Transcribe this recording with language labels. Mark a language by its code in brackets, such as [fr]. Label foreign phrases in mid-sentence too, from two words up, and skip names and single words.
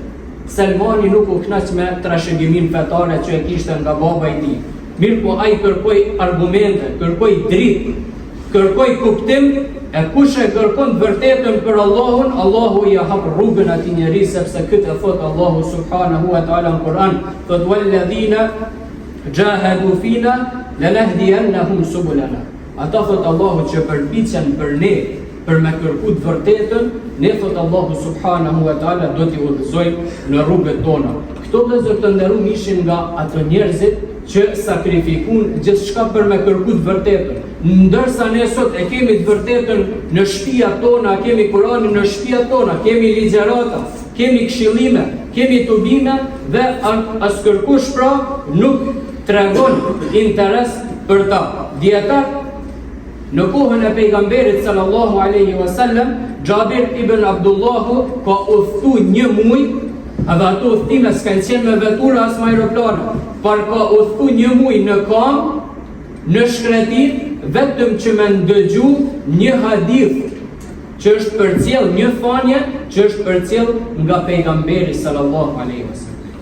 [sq] Selmani nuk u knaq me trashëgimin fetare që e kishte nga baba i tij. Mirë po ai kërkoi argumente, kërkoi dritë, kërkoi kuptim, e kush e kërkon vërtetën për Allahun, Allahu i hap rrugën atij njerëz, sepse këtë thot Allahu [ar] سبحانه وتعالى [sq] në Kur'an, thot [ar] والذين جاهدوا فينا لنهدينهم سبلنا. [sq] Ata thot Allahu që përpiqen për ne, për me kërku të vërtetën, ne thot Allahu [ar] سبحانه وتعالى [sq] do t'i udhëzojmë në rrugët tona. Këto vëllezër të nderuar ishin nga ato njerëzit që sakrifikun gjithçka për me kërku të vërtetën. Ndërsa ne sot e kemi të vërtetën në shtëpiat tona, kemi Kur'anin në shtëpiat tona, kemi ligjërata, kemi këshillime, kemi tubime dhe as kërkush pra nuk tregon interes për ta. Dietar në kohën e pejgamberit [ar] صلى الله عليه وسلم, [sq] Jabir ibn Abdullahu ka udhëtu një muaj, edhe ato udhëtime s'kanë qenë me vetura as me aeroplane, por ka udhëtu një muaj në kam, në shkretir, vetëm që me ndëgju një hadith që është përcjell, një thënie që është përcjell nga pejgamberi [ar] صلى الله عليه وسلم.